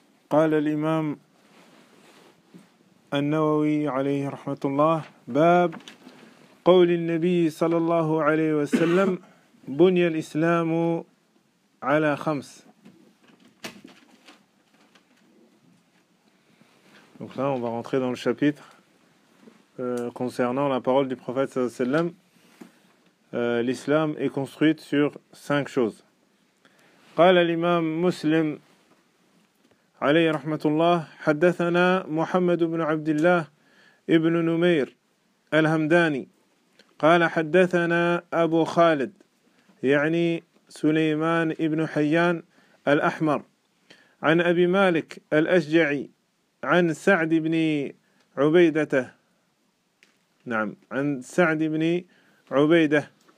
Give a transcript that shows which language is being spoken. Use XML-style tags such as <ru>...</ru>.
<ar>قال الإمام النووي عليه رحمة الله: باب قول النبي صلى الله عليه وسلم بني الإسلام على خمس.</ar> <fr>Donc là, on va rentrer dans le chapitre concernant la parole du prophète sallallahu alayhi wa sallam. L'islam est construit sur cinq choses.</fr> <ar>قال الإمام مسلم عليه رحمة الله حدثنا محمد بن عبد الله ابن نمير الهمداني قال حدثنا أبو خالد يعني سليمان ابن حيان الأحمر عن أبي مالك الأشجعي عن سعد بن عبيدة نعم عن سعد بن عبيدة</ar>